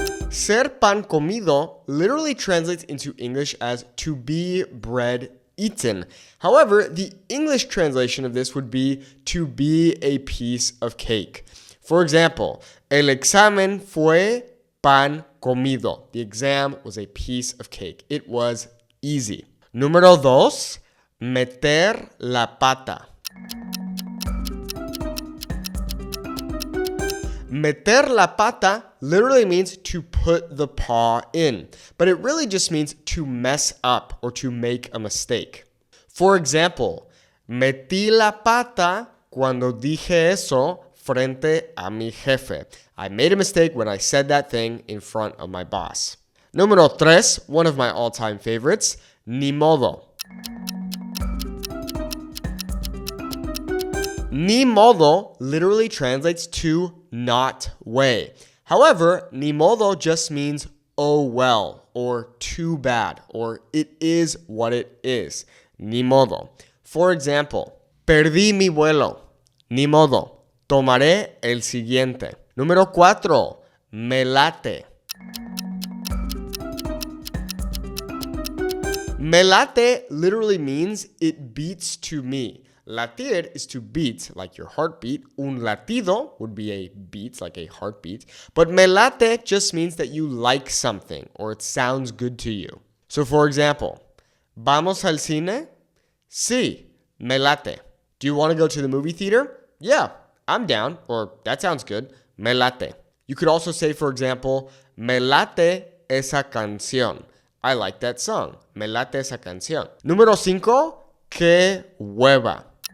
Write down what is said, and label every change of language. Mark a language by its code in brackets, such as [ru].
[en] Ser pan comido literally translates into English as to be bread eaten. However, the English translation of this would be to be a piece of cake. For example, [es] el examen fue pan comido. [en] The exam was a piece of cake. It was easy. [es] Número 2, meter la pata. [en] Meter la pata literally means to put the paw in, but it really just means to mess up or to make a mistake. For example, [es] metí la pata cuando dije eso frente a mi jefe. [en] I made a mistake when I said that thing in front of my boss. [es] Número 3, [en] one of my all-time favorites, ni modo. Ni modo literally translates to not way. However, ni modo just means oh well, or too bad, or it is what it is. [es] Ni modo. [en] For example, [es] perdí mi vuelo. Ni modo. Tomaré el siguiente. Número 4, me late. [en] Me late literally means it beats to me. Latir is to beat, like your heartbeat. [es] Un latido [en] would be a beat, like a heartbeat. But me late just means that you like something or it sounds good to you. So for example, [es] ¿vamos al cine? Sí, me late. [en] Do you want to go to the movie theater? Yeah, I'm down. Or that sounds good. Me late. You could also say, for example, [es] me late esa canción. [en] I like that song. [es] Me late esa canción. Número 5, qué hueva.